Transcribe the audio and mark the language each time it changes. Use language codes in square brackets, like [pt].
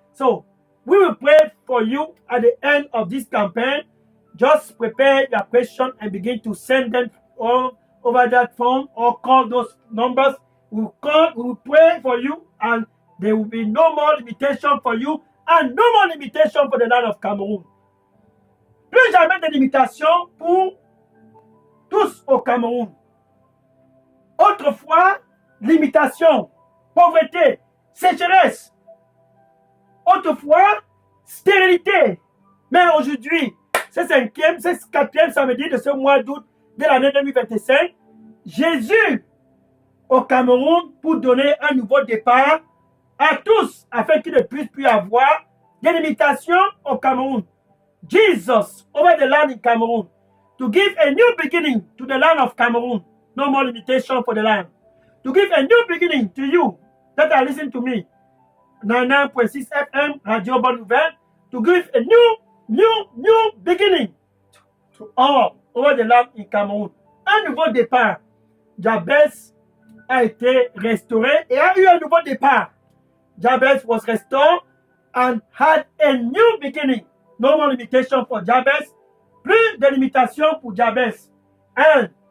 [en] So, we will pray for you at the end of this campaign. Just prepare your question and begin to send them over that phone or call those numbers. We will pray for you, and there will be no more limitation for you and no more limitation for the land of Cameroon. [fr] Plus jamais de limitation pour tous au Cameroun. Autrefois, limitation, pauvreté, sécheresse. Autrefois, stérilité. Mais aujourd'hui, c'est 4e samedi de ce mois d'août de l'année 2025, Jésus au Cameroun pour donner un nouveau départ à tous afin qu'ils ne puissent plus avoir des limitations au Cameroun. [en] Jesus over the land in Cameroon to give a new beginning to the land of Cameroon. No more limitation for the land. To give a new beginning to you that are listening to me. 99.6 FM, Radio Bonne Nouvelle. To give a new beginning to all over the land in Cameroon. [fr] Un nouveau départ. Jabez a été restauré et a eu un nouveau départ. [en] Jabez was restored and had a new beginning. No more limitation for Jabez. [fr] Plus de limitation pour Jabez. Anne.